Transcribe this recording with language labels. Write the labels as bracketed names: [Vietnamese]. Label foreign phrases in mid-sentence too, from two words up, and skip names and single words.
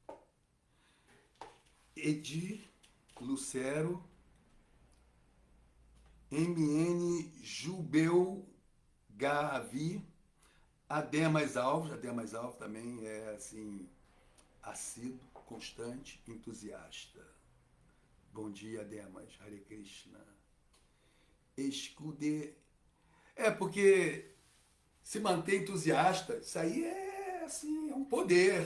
[Portuguese] Edi Lucero, MN Jubeu Gavi, Ademas Alves também é assim, assíduo, constante, entusiasta. Bom dia, Ademas, Hare Krishna. Escude. Porque se manter entusiasta, isso aí é assim, é um poder.